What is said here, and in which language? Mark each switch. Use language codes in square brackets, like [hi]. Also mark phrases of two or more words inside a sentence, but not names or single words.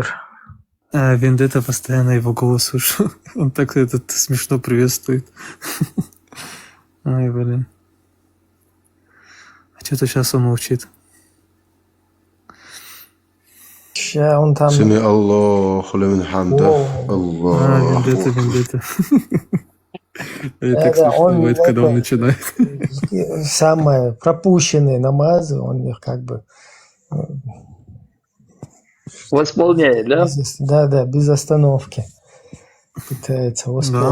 [ru] А вендетта постоянно его голос слышу. Он так этот смешно приветствует. Ой, блин. А что-то сейчас он молчит. Ща он там... [ar] سمع الله لمن حمده. الله. [ru] Вендетта, вендетта. И Да, так да, смешно он бывает, когда он это- начинает. Самые пропущенные намазы, он их как бы... Восполняет, да? Да, без остановки пытается Да, восполнить.